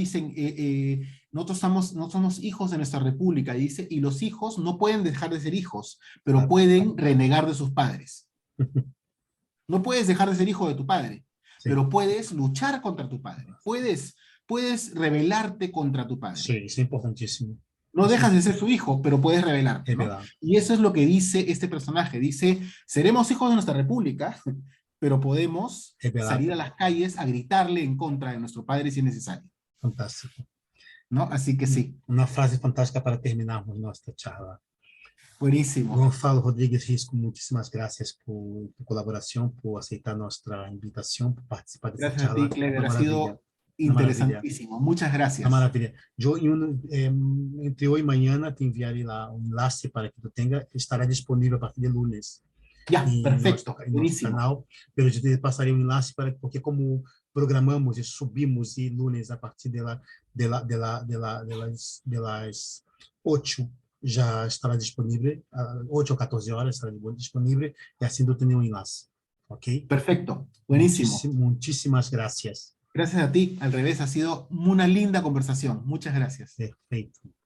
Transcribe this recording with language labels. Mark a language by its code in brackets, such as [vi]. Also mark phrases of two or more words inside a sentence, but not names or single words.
[es] Dicen, nosotros somos hijos de nuestra república, dice, y los hijos no pueden dejar de ser hijos, pero Claro. pueden renegar de sus padres. No puedes dejar de ser hijo de tu padre, Sí. pero puedes luchar contra tu padre. Puedes rebelarte contra tu padre. Sí, [pt] isso é importantíssimo. [es] No [pt] Isso [es] dejas de ser su hijo, pero puedes rebelarte, ¿no? [pt] revelar. [es] Y eso es lo que dice este personaje. Dice, seremos hijos de nuestra república, pero podemos [pt] Revelar. [es] salir a las calles a gritarle en contra de nuestro padre si es necesario. [pt] Fantástico. [es] ¿No? Así que sí. [pt] Uma frase fantástica para terminarmos nossa charla. [es] Buenísimo. [pt] Gonçalo Rodrigues Risco, muitíssimas graças por tu colaboração, por aceitar nossa invitação, por participar dessa [es] Gracias a [pt] charla. [es] ti, Clever. [pt] Uma [es] Ha [pt] maravilha. [es] sido interesantísimo. Muchas gracias. [pt] Uma maravilha. Eu, entre hoje e amanhã, te enviarei lá um enlace para que tu tenha. Estará disponível a partir de lunes. [es] Ya, perfecto. [pt] Em nosso canal. Pero eu te passarei um enlace para porque como programamos e subimos e [es] lunes a partir de las 8 [pt] já estará disponível, 8 ou 14 horas estará disponível, e assim eu tenho um enlace, ok? [es] Perfecto, buenísimo. [pt] Muitíssimas gracias. [es] Gracias a ti, al revés, ha sido una linda conversación. Muchas gracias. [pt] Perfeito.